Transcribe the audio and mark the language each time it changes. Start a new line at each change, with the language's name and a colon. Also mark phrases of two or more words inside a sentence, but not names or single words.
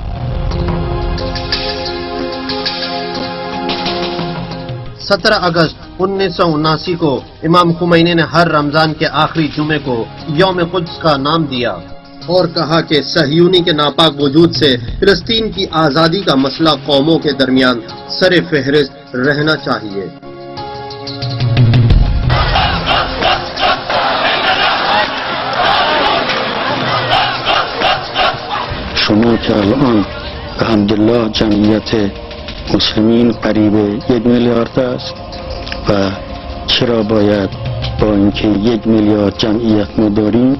Urdu: 17 اگست 1979 کو امام خمینی نے ہر رمضان کے آخری جمعے کو یوم قدس کا نام دیا۔ اور کہا کہ صہیونی کے ناپاک وجود سے فلسطین کی آزادی کا مسئلہ قوموں کے درمیان سر فہرست رہنا چاہیے۔
Persian: شما که الان به حمدالله جمعیت مسلمین قریب 1 میلیارد است و چرا باید با اینکه 1 میلیارد جمعیت ما داریم